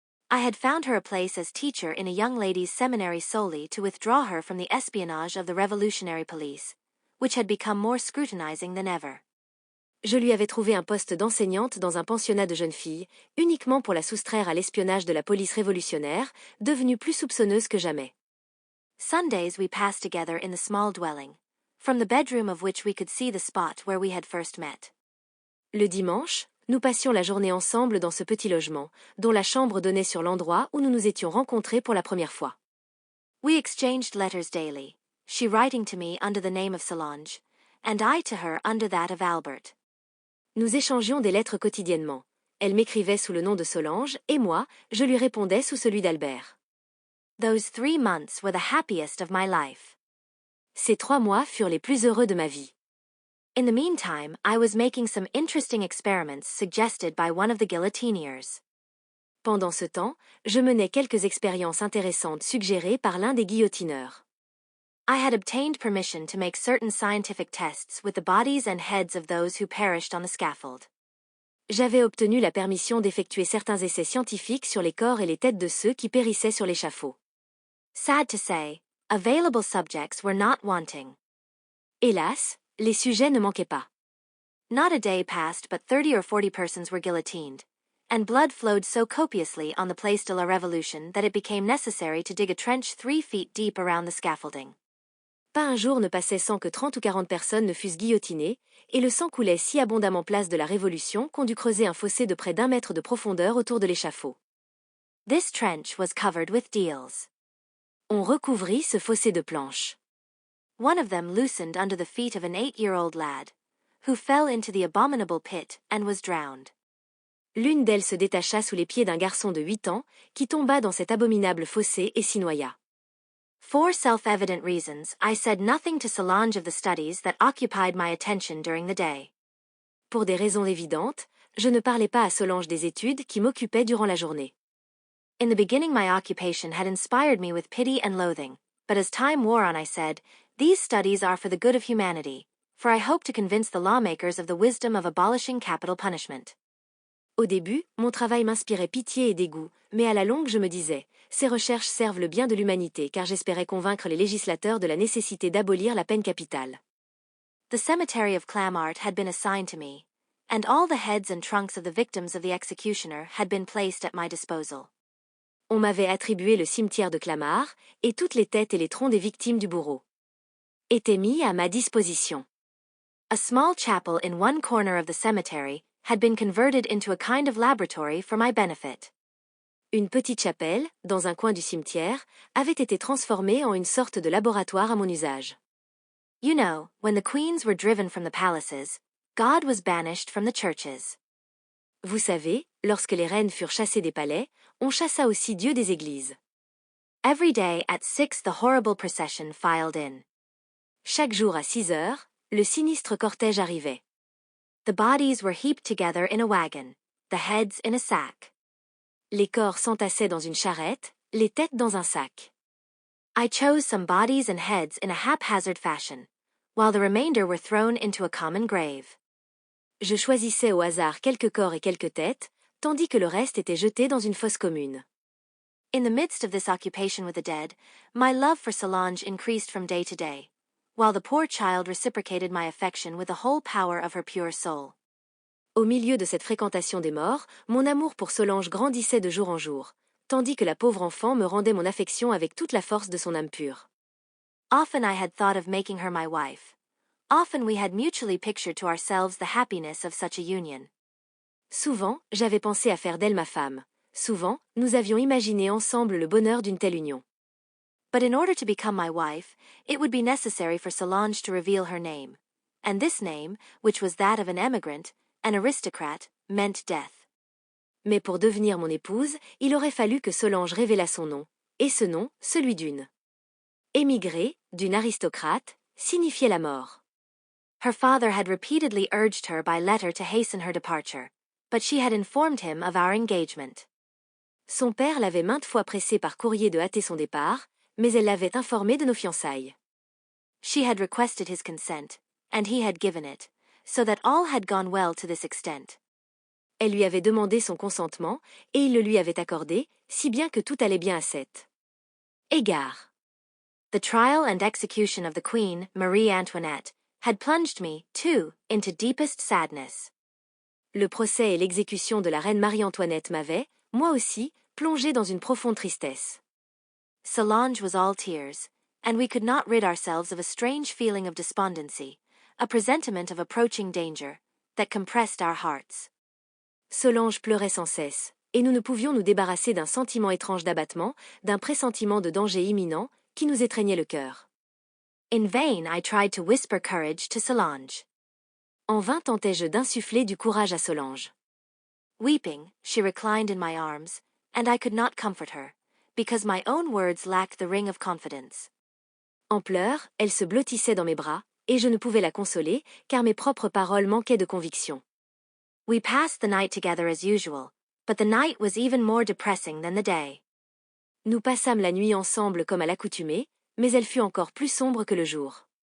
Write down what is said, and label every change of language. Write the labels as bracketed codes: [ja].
[en] I had found her a place as teacher in a young ladies' seminary solely to withdraw her from the espionage of the revolutionary police, which had become more scrutinizing than ever. [fr] Je lui avais trouvé un poste d'enseignante dans un pensionnat de jeunes filles, uniquement pour la soustraire à l'espionnage de la police révolutionnaire, devenue plus soupçonneuse que jamais. [en] Sundays we passed together in the small dwelling, from the bedroom of which we could see the spot where we had first met. [fr] Le dimanche, nous passions la journée ensemble dans ce petit logement, dont la chambre donnait sur l'endroit où nous nous étions rencontrés pour la première fois. [en] We exchanged letters daily, she writing to me under the name of Solange, and I to her under that of Albert. [fr] Nous échangions des lettres quotidiennement. Elle m'écrivait sous le nom de Solange, et moi, je lui répondais sous celui d'Albert. [en] Those 3 months were the happiest of my life. [fr] Ces 3 mois furent les plus heureux de ma vie. [en] In the meantime, I was making some interesting experiments suggested by one of the guillotineers. [fr] Pendant ce temps, je menais quelques expériences intéressantes suggérées par l'un des guillotineurs. [en] I had obtained permission to make certain scientific tests with the bodies and heads of those who perished on the scaffold. [fr] J'avais obtenu la permission d'effectuer certains essais scientifiques sur les corps et les têtes de ceux qui périssaient sur l'échafaud. [en] Sad to say, available subjects were not wanting. [fr] Hélas, les sujets ne manquaient pas. [en] Not a day passed but 30 or 40 persons were guillotined, and blood flowed so copiously on the Place de la Révolution that it became necessary to dig a trench 3 feet deep around the scaffolding. [fr] Pas un jour ne passait sans que 30 ou 40 personnes ne fussent guillotinées, et le sang coulait si abondamment place de la Révolution qu'on dut creuser un fossé de près d'1 mètre de profondeur autour de l'échafaud. [en] This trench was covered with deals. [fr] On recouvrit ce fossé de planches. [en] One of them loosened under the feet of an 8-year-old lad, who fell into the abominable pit and was drowned. [fr] L'une d'elles se détacha sous les pieds d'un garçon de 8 ans, qui tomba dans cet abominable fossé et s'y noya. [en] For self-evident reasons, I said nothing to Solange of the studies that occupied my attention during the day. [fr] Pour des raisons évidentes, je ne parlais pas à Solange des études qui m'occupaient durant la journée. [en] In the beginning my occupation had inspired me with pity and loathing, but as time wore on I said, these studies are for the good of humanity, for I hope to convince the lawmakers of the wisdom of abolishing capital punishment. [fr] Au début, mon travail m'inspirait pitié et dégoût, mais à la longue je me disais, ces recherches servent le bien de l'humanité car j'espérais convaincre les législateurs de la nécessité d'abolir la peine capitale. [en] The cemetery of Clamart had been assigned to me, and all the heads and trunks of the victims of the executioner had been placed at my disposal. [fr] On m'avait attribué le cimetière de Clamart, et toutes les têtes et les troncs des victimes du bourreau étaient mis à ma disposition. [en] A small chapel in one corner of the cemetery had been converted into a kind of laboratory for my benefit. [fr] Une petite chapelle, dans un coin du cimetière, avait été transformée en une sorte de laboratoire à mon usage. [en] You know, when the queens were driven from the palaces, God was banished from the churches. [fr] Vous savez, lorsque les reines furent chassées des palais, on chassa aussi Dieu des églises. [en] Every day at 6 the horrible procession filed in. [fr] Chaque jour à 6 heures, le sinistre cortège arrivait. [en] The bodies were heaped together in a wagon, the heads in a sack. [fr] Les corps s'entassaient dans une charrette, les têtes dans un sac. [en] I chose some bodies and heads in a haphazard fashion, while the remainder were thrown into a common grave. [fr] Je choisissais au hasard quelques corps et quelques têtes, tandis que le reste était jeté dans une fosse commune. [en] In the midst of this occupation with the dead, my love for Solange increased from day to day, while the poor child reciprocated my affection with the whole power of her pure soul. [fr] Au milieu de cette fréquentation des morts, mon amour pour Solange grandissait de jour en jour, tandis que la pauvre enfant me rendait mon affection avec toute la force de son âme pure. [en] Often I had thought of making her my wife. Often we had mutually pictured to ourselves the happiness of such a union. [fr] Souvent, j'avais pensé à faire d'elle ma femme. Souvent, nous avions imaginé ensemble le bonheur d'une telle union. [en] But in order to become my wife, it would be necessary for Solange to reveal her name. And this name, which was that of an emigrant, an aristocrat, meant death. [fr] Mais pour devenir mon épouse, il aurait fallu que Solange révélât son nom, et ce nom, celui d'une émigrée, d'une aristocrate, signifiait la mort. [en] Her father had repeatedly urged her by letter to hasten her departure, but she had informed him of our engagement. [fr] Son père l'avait maintes fois pressé par courrier de hâter son départ, mais elle l'avait informé de nos fiançailles. [en] She had requested his consent, and he had given it, so that all had gone well to this extent. [fr] Elle lui avait demandé son consentement, et il le lui avait accordé, si bien que tout allait bien à sept égards. [en] The trial and execution of the Queen, Marie Antoinette, had plunged me, too, into deepest sadness. [fr] Le procès et l'exécution de la reine Marie-Antoinette m'avaient, moi aussi, plongé dans une profonde tristesse. [en] Solange was all tears, and we could not rid ourselves of a strange feeling of despondency, a presentiment of approaching danger, that compressed our hearts. [fr] Solange pleurait sans cesse, et nous ne pouvions nous débarrasser d'un sentiment étrange d'abattement, d'un pressentiment de danger imminent, qui nous étreignait le cœur. [en] In vain I tried to whisper courage to Solange. [fr] En vain tentai-je d'insuffler du courage à Solange. [en] Weeping, she reclined in my arms, and I could not comfort her, because my own words lacked the ring of confidence. [fr] En pleurs, elle se blottissait dans mes bras, et je ne pouvais la consoler, car mes propres paroles manquaient de conviction. [en] We passed the night together as usual, but the night was even more depressing than the day. [fr] Nous passâmes la nuit ensemble comme à l'accoutumée, mais elle fut encore plus sombre que le jour.